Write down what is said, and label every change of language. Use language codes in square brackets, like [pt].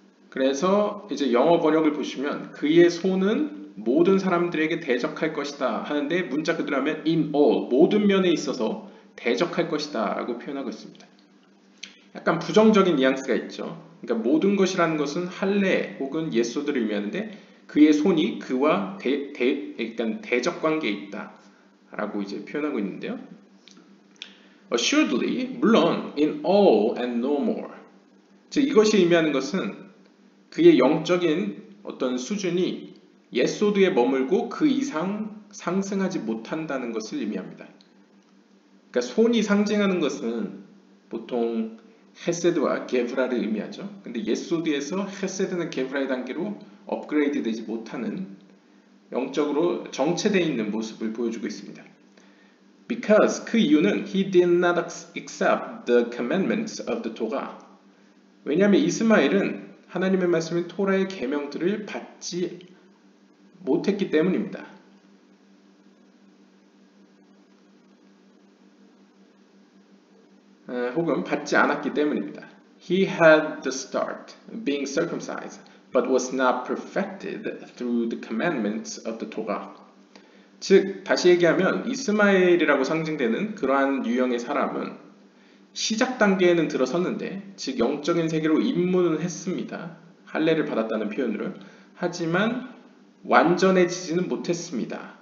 [ko] 그래서 이제 영어 번역을 보시면 그의 손은 모든 사람들에게 대적할 것이다 하는데 문자 그대로 하면 [en] in all, [ko] 모든 면에 있어서 대적할 것이다 라고 표현하고 있습니다. 약간 부정적인 뉘앙스가 있죠. 그러니까 모든 것이라는 것은 할례 혹은 예소드를 의미하는데 그의 손이 그와 약간 대적 관계에 있다 라고 이제 표현하고 있는데요. [en] Assuredly, 물론 in all and no more. [ko] 즉 이것이 의미하는 것은 그의 영적인 어떤 수준이 예소드에 머물고 그 이상 상승하지 못한다는 것을 의미합니다. 그러니까 손이 상징하는 것은 보통 헤세드와 게브라를 의미하죠. 근데 예소드에서 헤세드는 게브라의 단계로 업그레이드 되지 못하는 영적으로 정체되어 있는 모습을 보여주고 있습니다. [en] Because [ko] 그 이유는 [en] he did not accept the commandments of the Torah. [ko] 왜냐하면 이스마엘은 하나님의 말씀인 토라의 계명들을 받지 못했기 때문입니다. 혹은 받지 않았기 때문입니다. [en] He had the start, being circumcised, but was not perfected through the commandments of the Torah. [ko] 즉, 다시 얘기하면 이스마엘이라고 상징되는 그러한 유형의 사람은 시작 단계에는 들어섰는데, 즉 영적인 세계로 입문은 했습니다. 할례를 받았다는 표현으로. 하지만 완전해지지는 못했습니다.